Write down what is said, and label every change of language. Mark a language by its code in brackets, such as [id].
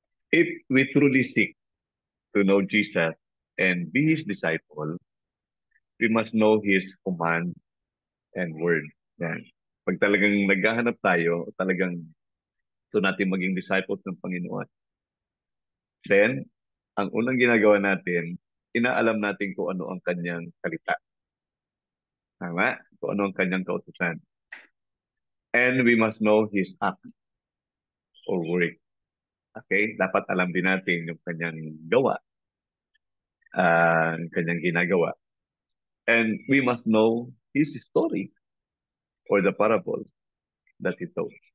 [en] If we truly seek to know Jesus and be His disciple, we must know His command and word. [tl] Yan. Pag talagang naghahanap tayo, talagang gusto natin maging disciples ng Panginoon, then, ang unang ginagawa natin, inaalam natin kung ano ang kanyang salita. Tama? Kung ano ang kanyang kautusan. [en] And we must know His act or work. Okay? [tl] Dapat alam din natin yung kanyang gawa, ang kanyang ginagawa. [en] And we must know His story or the parables that He told.